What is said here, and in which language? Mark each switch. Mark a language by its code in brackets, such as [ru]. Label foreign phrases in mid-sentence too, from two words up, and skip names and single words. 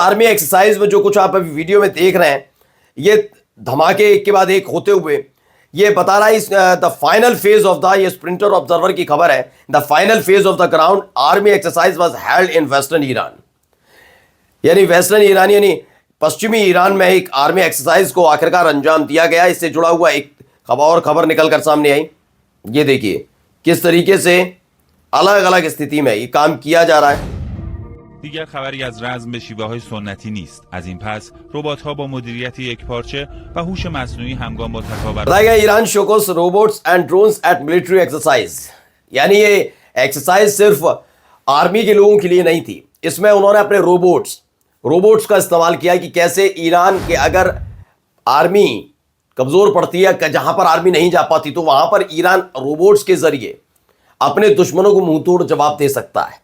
[en] army exercise [hi] में जो कुछ आप अभी वीडियो में देख रहे हैं, ये धमाके एक के बाद एक होते हुए ये बता रहा है [en] is the final phase of the, [hi] ये स्प्रिंटर ऑब्जर्वर की खबर है, [en] the final phase of the ground army exercise was held in western Iran. [hi] यानी वेस्टर्न ईरान यानी पश्चिमी ईरान में एक [en] army exercise [hi] को आखिरकार अंजाम दिया गया। इससे जुड़ा हुआ एक खबर निकल कर सामने आई। ये देखिए किस तरीके से अलग अलग स्थिति में ये काम किया जा रहा है। [fa] دیگر خبری از رزم به شیوه‌های سنتی نیست. از این پس ربات‌ها با مدیریت یکپارچه و هوش مصنوعی همگام با تکاور [hi] बताया गया [en] Iran showcases robots and drones at military exercise. [hi] यानी ये एक्सरसाइज सिर्फ आर्मी के लोगों के लिए नहीं थी, इसमें उन्होंने अपने रोबोट्स का इस्तेमाल किया कि कैसे ईरान के अगर आर्मी कमजोर पड़ती है, जहां पर आर्मी नहीं जा पाती, तो वहां पर ईरान रोबोट्स के जरिए अपने दुश्मनों को मुंह तोड़ जवाब दे सकता है।